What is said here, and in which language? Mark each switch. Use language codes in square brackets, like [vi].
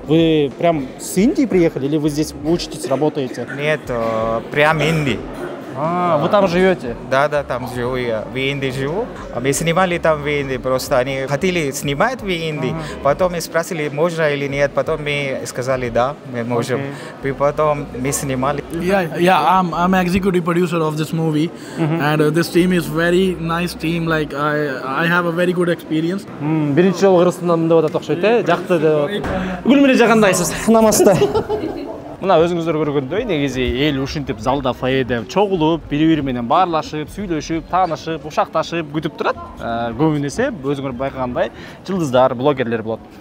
[ru] Вы прям с Индии приехали или вы здесь учитесь, работаете? Нет, прям Индии. Вы там живете? Да, там живу я, в Индии живу. Мы снимали там в Индии, просто они хотели снимать в Индии, потом мы спросили, можно или нет, потом мы сказали, да, мы можем. И потом мы снимали. [en] Yeah, I'm executive producer of this movie, and this team is very nice team. Like I have a very good experience. [ky] Биринчи жолу Кыргызстандан деп атат окшойт, жакты деп. Бүгүн эле жагандайсыз, намазда. Мына өзүңүздөр көргөндөй, негизи эл ушинтип залда фойеде чогулуп, бири-бири менен баарлашып, сүйлөшүп, таанышып, ушакташып күтүп турат. Көбүнесе өзүңөр байкагандай жылдыздар, блогерлер болот.